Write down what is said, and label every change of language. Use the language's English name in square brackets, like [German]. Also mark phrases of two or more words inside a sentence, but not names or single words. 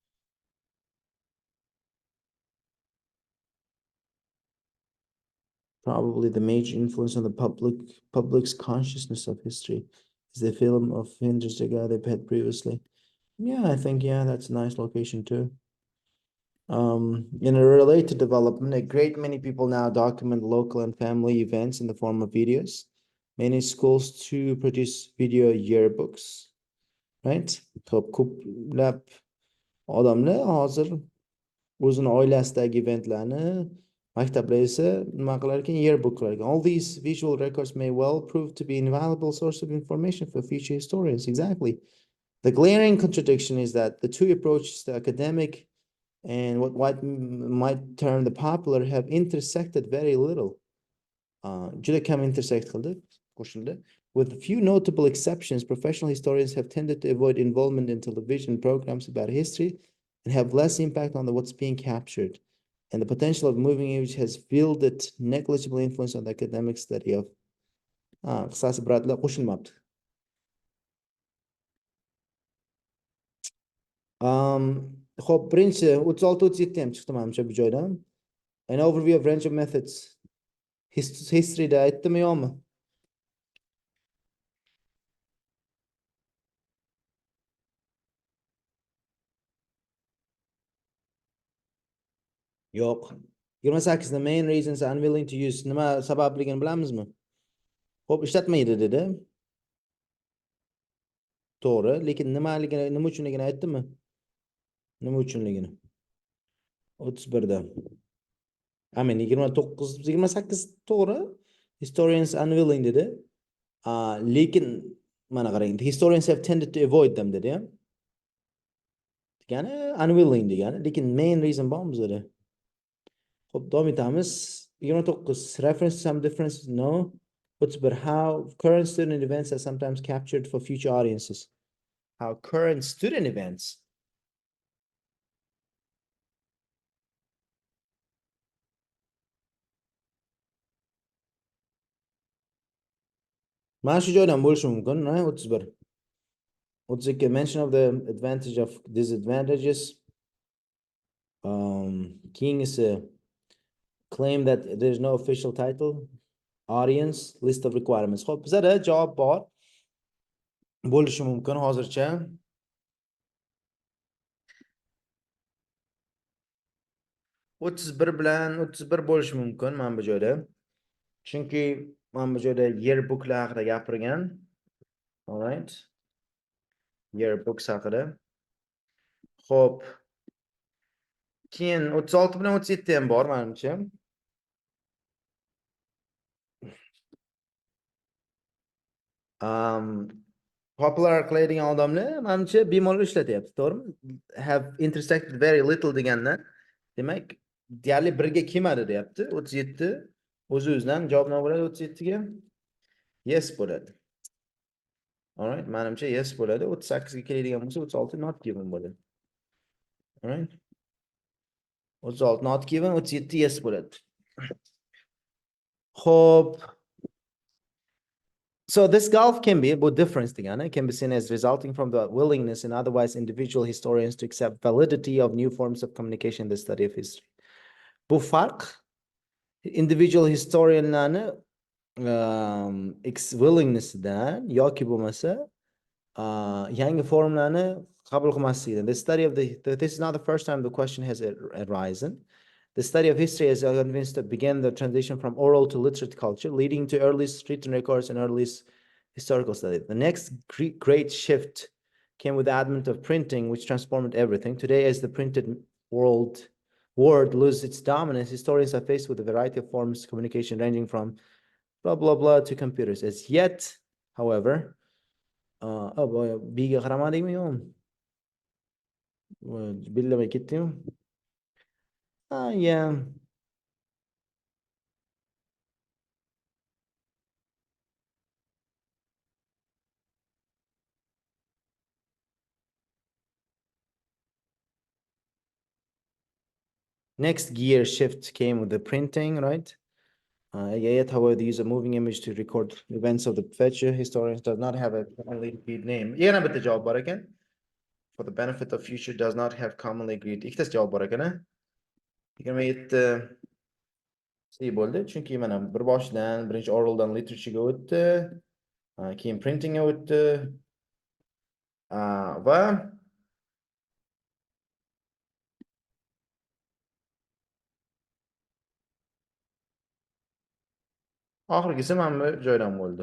[English] Probably the major influence on the public's consciousness of history is the film of Hindus they've had previously. Yeah, I think, yeah, that's a nice location too. In a related development, a great many people now document local and family events in the form of videos. Many schools too produce video yearbooks, right? [Uzbek] Ko'plab odamlar hozir o'zini oilasidagi eventlarni maktablar esa nima qilar ekan, yearbook qilar ekan. [English] All these visual records may well prove to be an invaluable source of information for future historians. Exactly. The glaring contradiction is that the two approaches, the academic and what might term the popular, have intersected very little. [Uzbek] Juda kam intersect qildi, qo'shildi. [English] With a few notable exceptions, professional historians have tended to avoid involvement in television programs about history and have less impact on what's being captured. And the potential of moving image has wielded negligible influence on the academic study of [Uzbek] qisqasi biratlar qo'shilmabdi. Xo'p, birinchi 36-37 ham chiqdi menimcha bu joydan. [English] An overview of range of methods. [Uzbek] Historyda aytdimi yo'qmi? Yo'q. [English] 28 the main reasons are unwilling to use. [Uzbek] Nima sababligini bilamizmi? Xo'p, ishlatmaydi dedi. To'g'ri, lekin nima uchunligini aytdimi? Nima uchunligini? 31da. [English] I mean 29, 28 to'g'ri. Historians unwilling dedi. [Uzbek] Lekin mana qarang, [English] historians have tended to avoid them [Uzbek] dedi, ya. Degani unwilling degani, lekin [English] main reason [Uzbek] bormi bizda? Xo'p, davom etamiz. [English] 29 reference to some differences, no. but how current student events are sometimes captured for future audiences. How current student events. [Uzbek] mana shu joydan bo'lishi mumkin, [English] right? 31. 32 mention of the advantage of disadvantages. King is a claim that there is no official title. Audience, list of requirements. [Uzbek] Xo'p, bizada javob bor. Bo'lishi mumkin hozircha. 31 bilan 31 bo'lishi mumkin mana bu joyda. Chunki mana bu joyda yearbooklar haqida gapirgan. [English] All right. [Uzbek] Yearbooks haqida. Xo'p. Keyin 36 bilan 37 ham bor menimcha. Popular qilaydigan odamlar menimcha bemalol ishlatyapti, to'g'rimi? [English] Have intersected very little [Uzbek] deganda, demak, deyarli birga kelmadi deyapti. 37 o'z-o'zidan javob nima bo'ladi 37 ga? Yes bo'ladi. [English] All right, [Uzbek] menimcha yes bo'ladi. 38 ga keladigan bo'lsa 36 [English] not given [Uzbek] bo'ladi. [English] All right. [Uzbek] 36 [English] not given, [Uzbek] 37 yes bo'ladi. Xo'p. [English] So this gulf can be, [Uzbek] bu difference degani, [English] can be seen as resulting from the willingness in otherwise individual historians to accept validity of new forms of communication in the study of history. [Uzbek] Bu farq individual historianlarni willingnessdan yoki bo'lmasa yangi formlarni qabul qilmasligidan. [English] The study of this is not the first time the question has arisen. The study of history has convinced that began the transition from oral to literate culture, leading to earliest written records and earliest historical study. The next great shift came with the advent of printing, which transformed everything. Today, as the printed word loses its dominance, historians are faced with a variety of forms of communication ranging from blah, blah, blah to computers. As yet, however, oh boy, [Uzbek] biga qaramadingmi yo? Billamay ketdingmi? [English] Yeah. Next gear shift came with the printing, right? Yet, however, the use of moving image to record events of the future historians does not have a commonly agreed name. [Uzbek] Yana bitta javob bor ekan. [English] For the benefit of future does not have commonly agreed. [Uzbek] Ikkitasi javob bor ekan. 27 C bo'ldi. Chunki mana bir boshidan birinchi oraldan literaturega o'tdi. Keyin printingga o'tdi. Va oxirgisi mana bu joydan bo'ldi.